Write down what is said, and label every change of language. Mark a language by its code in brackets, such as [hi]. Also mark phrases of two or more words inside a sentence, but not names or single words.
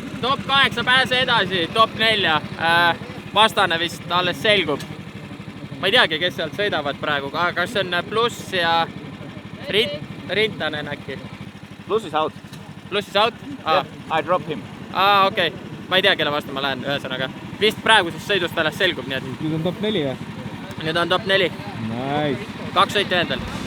[et] Top 8 pääse edasi, top 4. Vastane vist alles selgub. Ma ei teagi, kes sealt sõidavad praegu, aga kas on Pluss ja Rintanen äkki? [en] Plus is out. Pluss is out? I drop him. [et] Okei. Ma ei tea, kelle vastu ma lähen, ühesõnaga. Vist praegusest sõidust alles selgub, nii et... Nüüd on top 4 või? Nüüd on top 4. [en] Nice. [et] 2 sõitja endal.